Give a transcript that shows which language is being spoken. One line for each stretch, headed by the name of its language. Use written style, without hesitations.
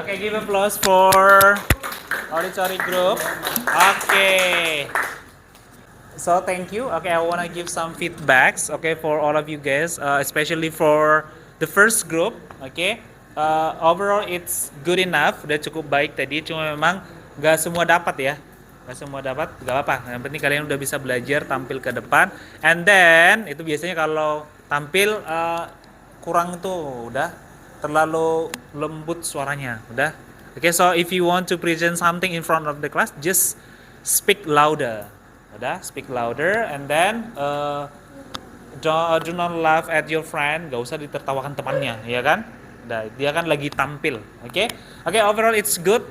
English: Okay, give applause for auditory group. Okay. So thank you. Okay, I want to give some feedbacks. Okay, for all of you guys, especially for the first group. Okay, overall it's good enough.
Indonesian: Udah cukup baik tadi. Cuma memang nggak semua dapat ya. Nggak semua dapat, nggak apa-apa. Yang penting kalian udah bisa belajar tampil ke depan. And then itu biasanya kalau tampil kurang tuh udah terlalu lembut suaranya, udah.
English: Okay, so if you want to present something in front of the class, just speak louder, udah, speak louder, and then do not laugh at your friend,
Indonesian: gak usah ditertawakan temannya, ya kan? Nah, dia kan lagi tampil, oke? Oke,
English: overall it's good.